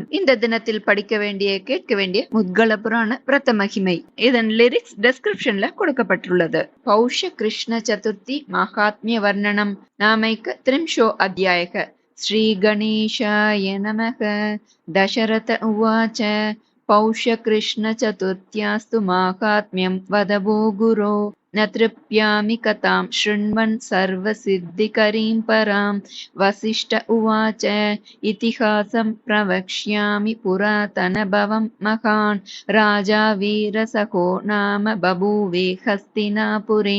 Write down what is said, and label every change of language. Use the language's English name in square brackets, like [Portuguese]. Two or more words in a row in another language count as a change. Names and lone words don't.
[Tamil] இந்த தினத்தில் படிக்க வேண்டிய கேட்க வேண்டிய முத்கல புராண விரத மகிமை இதன் [English] lyrics description [Tamil] கொடுக்கப்பட்டுள்ளது. [Sanskrit] पौष कृष्ण चतुर्थी माहात्म्य वर्णनं नामैक त्रिंशो अध्यायः. श्री गणेशाय नमः. दशरथ उवाच पौष कृष्ण चतुर्थ्यास्तु माहात्म्यं वद वो गुरो. न तृप्यामि कथां शृण्वन् सर्वसिद्धिकरीं परां. वसिष्ठ उवाच इतिहासं प्रवक्ष्यामि पुरातनभवं महान्. राजा वीरसखो नाम बभूवे हस्तिनापुरे.